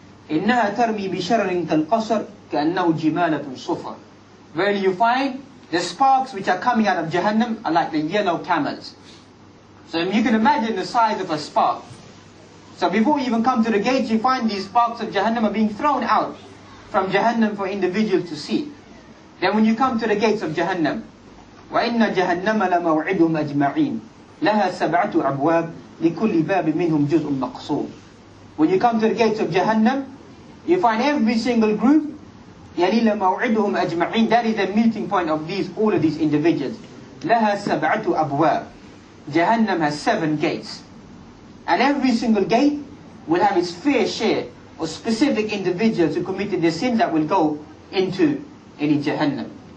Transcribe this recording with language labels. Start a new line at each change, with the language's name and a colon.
Arabic: إِنَّهَا تَرْمِي بِشَرَرٍ كَالْقَصَرٍ كَأَنَّهُ جِمَالَةٌ صُفْرٌ.
English: Where you find the sparks which are coming out of Jahannam are like the yellow camels. So you can imagine the size of a spark. So before you even come to the gates, you find these sparks of Jahannam are being thrown out from Jahannam for individuals to see. Then when you come to the gates of Jahannam,
Arabic: وَإِنَّ جَهَنَّمَ لَمَوْعِدُهُمْ أَجْمَعِينَ لَهَا سَبْعَةُ أَبْوَابٍ لِكُلِّ بَابٍ مِّنْهُمْ جُزْءٌ مَقْصُورٌ.
English: When you come to the gates of Jahannam, you find every single group,
Arabic: يَلِي لَمَوْعِدُهُمْ أَجْمَعِينَ.
English: That is the meeting point of all of these individuals.
Arabic: لَهَا سَبْعَةُ أَبْوَابٍ.
English: Jahannam has 7 gates. And every single gate will have its fair share of specific individuals who committed their sins that will go into any Jahannam.